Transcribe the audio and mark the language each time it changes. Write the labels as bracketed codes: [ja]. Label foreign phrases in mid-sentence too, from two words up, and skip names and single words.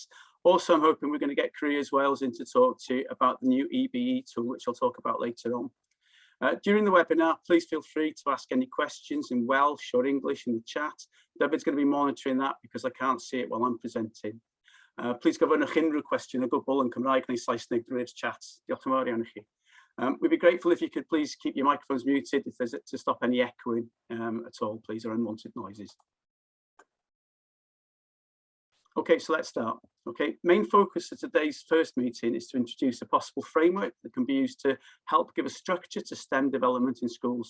[en] Also, I'm hoping we're going to get Careers Wales in to talk to you about the new EBE tool, which I'll talk about later on. During the webinar, please feel free to ask any questions in Welsh or English in the chat. David's going to be monitoring that because I can't see it while I'm presenting. [cy] Please gofynnwch unrhyw cwestiwn o gwbl yn Cymraeg neu Saesneg drwy'r chat. Diolch yn fawr iawn i chi. [en] We'd be grateful if you could please keep your microphones muted if there's to stop any echoing at all, please, or unwanted noises. Okay, so let's start. Okay, main focus of today's first meeting is to introduce a possible framework that can be used to help give a structure to STEM development in schools.